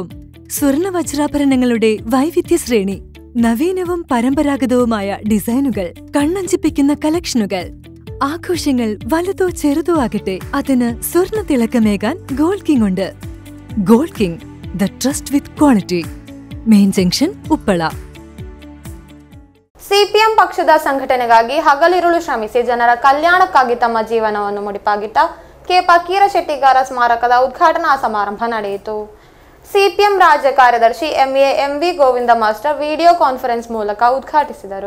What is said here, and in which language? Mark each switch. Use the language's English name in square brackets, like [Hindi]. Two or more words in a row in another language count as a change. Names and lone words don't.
[Malayalam] സ്വർണ്ണ വജ്രാഭരണങ്ങളുടെ വൈവിധ്യ ശ്രേണി, നവീനവും പരമ്പരാഗതവുമായ ഡിസൈനുകൾ, കണ്ണഞ്ചിപ്പിക്കുന്ന കളക്ഷനുകൾ. ആഘോഷങ്ങൾ വലുതോ ചെറുതോ ആകട്ടെ, അതിന് സ്വർണ്ണ തിളക്കമേകാൻ ഗോൾഡ് കിങ് ഉണ്ട്. ഗോൾഡ് കിങ്, [English] The Trust With Quality. [Kannada] ಮೇನ್ ಜಂಕ್ಷನ್, ಉಪ್ಪಳ. ಸಿಪಿಎಂ ಪಕ್ಷದ ಸಂಘಟನೆಗಾಗಿ ಹಗಲಿರುಳು ಶ್ರಮಿಸಿ ಜನರ ಕಲ್ಯಾಣಕ್ಕಾಗಿ ತಮ್ಮ ಜೀವನವನ್ನು ಮುಡಿಪಾಗಿಟ್ಟ ಕೆ ಫಕೀರ ಶೆಟ್ಟಿಗಾರ ಸ್ಮಾರಕದ ಉದ್ಘಾಟನಾ ಸಮಾರಂಭ ನಡೆಯಿತು. ಸಿಪಿಎಂ ರಾಜ್ಯ ಕಾರ್ಯದರ್ಶಿ MV ಗೋವಿಂದ ಮಾಸ್ಟರ್ [English] video conference [Kannada] ಮೂಲಕ ಉದ್ಘಾಟಿಸಿದರು.